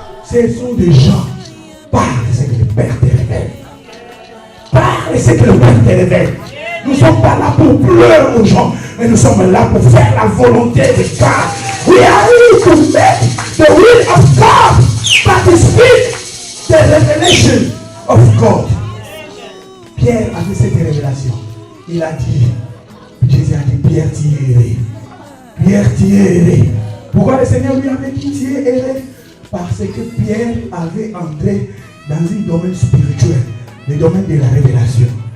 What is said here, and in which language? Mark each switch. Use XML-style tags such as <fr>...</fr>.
<fr>Ce sont des gens. Parle ce que le Père te révèle. Parle ce que le Père te révèle. Nous ne sommes pas là pour pleurer aux gens, mais nous sommes là pour faire la volonté de God.</fr> <en>We are here to make the will of God, but to speak the revelation of God.</en> <fr>Pierre avait cette révélation. Il a dit, Jésus a dit, Pierre, tu es erré. Pierre, tu es erré. Pourquoi le Seigneur lui avait dit, tu es erré? Parce que Pierre avait entré dans un domaine spirituel, le domaine de la révélation.</fr>